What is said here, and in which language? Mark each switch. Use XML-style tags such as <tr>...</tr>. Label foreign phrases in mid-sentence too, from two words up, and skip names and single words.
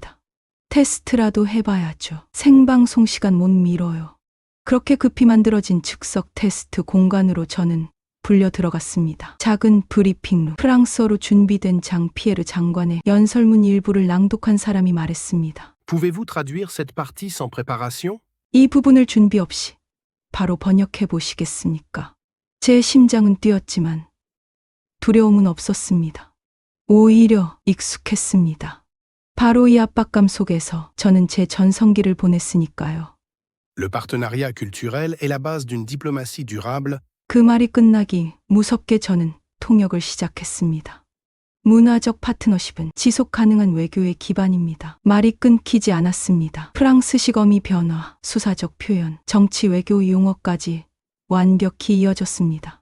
<ko>테스트라도 해봐야죠. 생방송 시간 못 미뤄요. 그렇게 급히 만들어진 즉석 테스트 공간으로 저는 불려 들어갔습니다. 작은 브리핑룸. 프랑스어로 준비된 장 피에르 장관의 연설문 일부를 낭독한 사람이 말했습니다.</ko> <fr>Pouvez-vous traduire cette partie sans préparation?</fr> <ko>이 부분을 준비 없이 바로 번역해 보시겠습니까? 제 심장은 뛰었지만 두려움은 없었습니다. 오히려 익숙했습니다. 바로 이 압박감 속에서 저는 제 전성기를 보냈으니까요.</ko> <fr>Le partenariat culturel est la base d'une diplomatie durable.</fr> <ko>그 말이 끝나기 무섭게 저는 통역을 시작했습니다. 문화적 파트너십은 지속 가능한 외교의 기반입니다. 말이 끊기지 않았습니다. 프랑스식 어미 변화, 수사적 표현, 정치 외교 용어까지 완벽히 이어졌습니다.</ko>